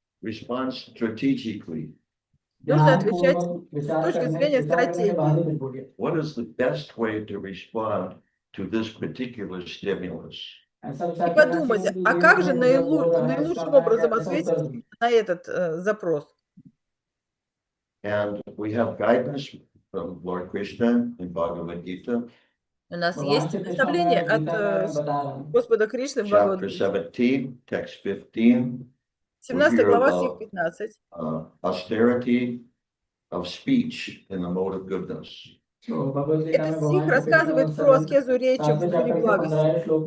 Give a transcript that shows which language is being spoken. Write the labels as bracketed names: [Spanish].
[English] Respond strategically. [Russian] Нужно отвечать с точки зрения стратегии. [English] What is the best way to respond to this particular stimulus? [Russian] И подумать, а как же наилучшим образом ответить на этот запрос? [English] And we have guidance from Lord Krishna in Bhagavad Gita. [Russian] У нас есть наставление от Господа Кришны в [English] Chapter [Russian] Бхагаватам. [English] 17, text 15. [Russian] 17 глава, стих 15. [English] Austerity of speech in the mode of goodness. [Russian] Этот стих рассказывает про аскезу речи в духе благости.